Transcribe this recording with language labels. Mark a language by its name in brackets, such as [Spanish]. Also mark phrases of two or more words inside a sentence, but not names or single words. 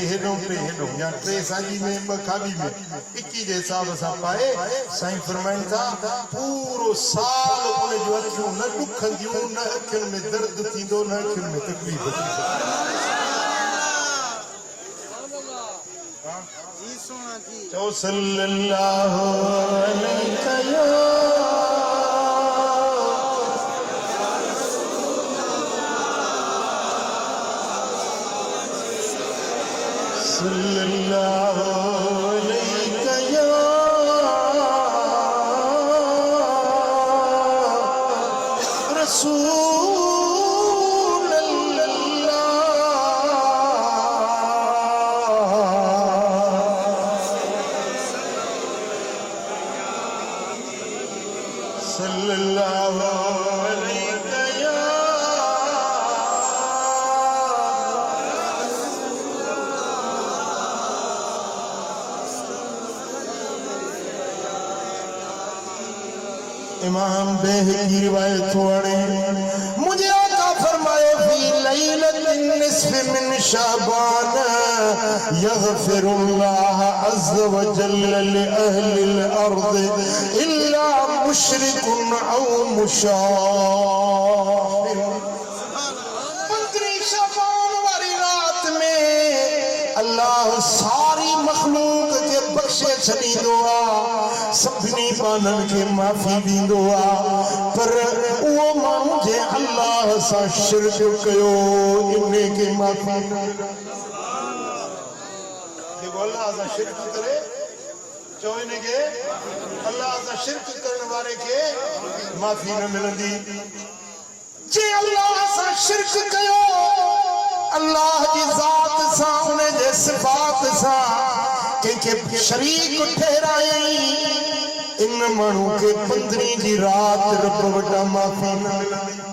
[Sindhi] हेॾो या 3 साॼी में 2 खाॿी में 21 जे हिसाब सां पाए साईं फरमाइनि था पूरो साल उन जूं अखियूं न ॾुखंदियूं न अखियुनि में दर्द थींदो न अखियुनि में तकलीफ़ थींदी चओ [Arabic] صلى الله عليه صلى الله عليه يا رسول الله صلى الله عليه يا إمام بيهقي [Sindhi] की रिवायत वणे मुझे आका फरमायो [Arabic] في ليلة نصف من شعبان يغفر الله عز وجل ل أهل الأرض إلا مشرك أو مشاحن [Sindhi] 15 शाबान वाली रात में अल्लाह सारी मखलूक के बख्शे छॾींदो आहे सभिनी बाननि खे माफ़ी ॾींदो आहे पर उहो माण्हू जे अल्लाह सां शिरक कयो इन खे माफ़ी न जेको अल्लाह सां शिरक करे चओ इन खे अल्लाह सां शिरक करण वारे खे माफ़ी न मिलंदी जे अल्लाह सां शिरक कयो अल्लाह जी ज़ात सां उन जे सिफ़ात सां कंहिंखे शरीक ठहरायई इन माण्हू खे 15 जी रात रब वटां माफ़ी न मिलंदी